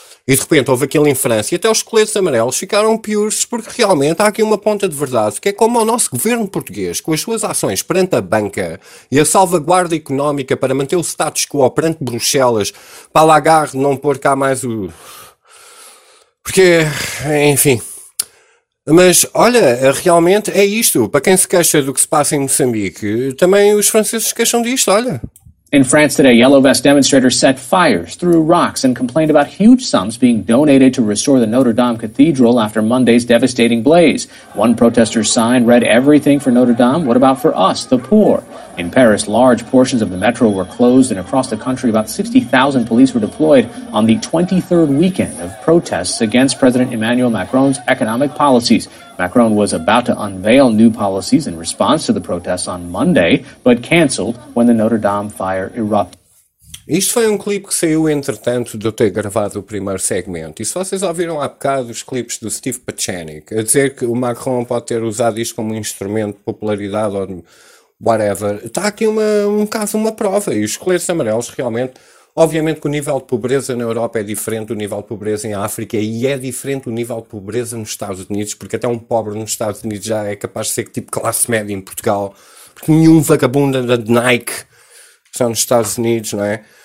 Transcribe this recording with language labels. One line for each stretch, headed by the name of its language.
Portuguese: E de repente houve aquilo em França e até os coletes amarelos ficaram piores, porque realmente há aqui uma ponta de verdade, que é como o nosso governo português, com as suas ações perante a banca e a salvaguarda económica para manter o status quo perante Bruxelas, para Lagarde não pôr cá mais o... Porque, enfim... Mas, olha, realmente é isto. Para quem se queixa do que se passa em Moçambique, também os franceses se queixam disto, olha...
English: In France today, yellow vest demonstrators set fires, threw rocks, and complained about huge sums being donated to restore the Notre Dame Cathedral after Monday's devastating blaze. One protester's sign read, "Everything for Notre Dame, what about for us, the poor?" In Paris, large portions of the metro were closed, and across the country, about 60,000 police were deployed on the 23rd weekend of protests against President Emmanuel Macron's economic policies. Macron was about to unveil new policies in response to the protests on Monday, but cancelled when the Notre Dame fire erupted.
Portuguese: Isto foi um clipe que saiu entretanto de eu ter gravado o primeiro segmento. E se vocês ouviram há bocado os clipes do Steve Pachanik a dizer que o Macron pode ter usado isto como um instrumento de popularidade ou whatever, está aqui uma prova. E os coletes amarelos realmente... Obviamente que o nível de pobreza na Europa é diferente do nível de pobreza em África e é diferente do nível de pobreza nos Estados Unidos, porque até um pobre nos Estados Unidos já é capaz de ser tipo classe média em Portugal, porque nenhum vagabundo anda de Nike só nos Estados Unidos, não é?